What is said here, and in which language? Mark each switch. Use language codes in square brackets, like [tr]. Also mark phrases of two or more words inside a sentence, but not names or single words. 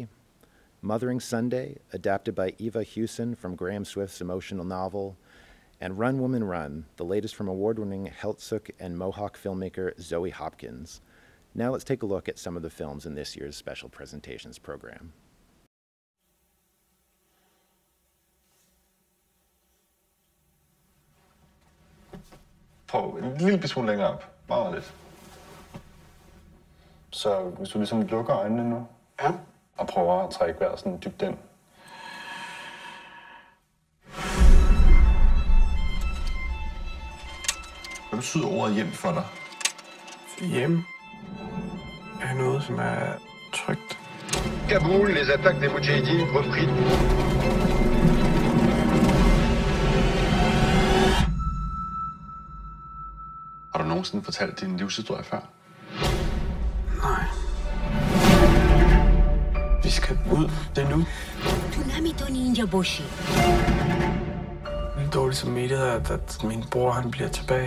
[en] Mothering Sunday, adapted by Eva Hewson from Graham Swift's emotional novel. And Run Woman Run, the latest from award-winning Heiltsuk and Mohawk filmmaker Zoe Hopkins. Now let's take a look at some of the films in this year's Special Presentations program. [da] Prøv en lille smule længere op. Meget lidt. Så hvis du ligesom lukker øjnene nu, ja, og prøver at trække vejret sådan dybt ind. Hvad betyder ordet hjem for dig? Hjem er noget, som er trygt. [fr] Kaboul, les attaques des Moudjahidines repris. [da] Har du nogensinde fortalt din livshistorie før? Nej. Vi skal ud. Det er nu. Jeg er dårligt samvittighed, at min bror han bliver tilbage.